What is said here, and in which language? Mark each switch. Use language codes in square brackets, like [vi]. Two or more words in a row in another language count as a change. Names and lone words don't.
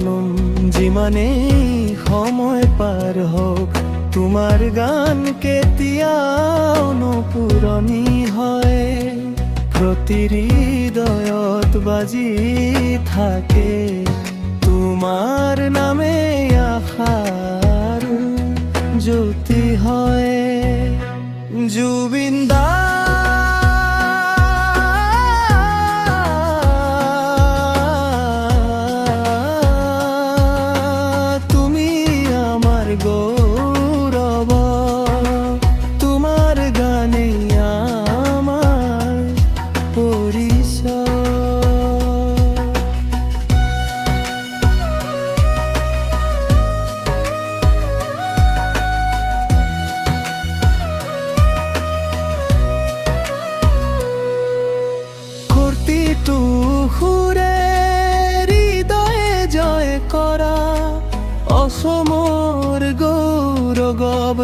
[as] যিমানেই সময় পাৰ হওক, তোমাৰ গান কেতিয়াও নপুৰণি হয়। প্ৰতি হৃদয়ত বাজি থাকে তোমাৰ নামে, আশাৰ জ্যোতি হয়। [bn] জুবিন দা তুমি আমার গৌরব। তোমার গানে আমার পরিচয়। [as] প্ৰতিটো সুৰে হৃদয়ে জয় কৰা অসমৰ গৌৰৱ।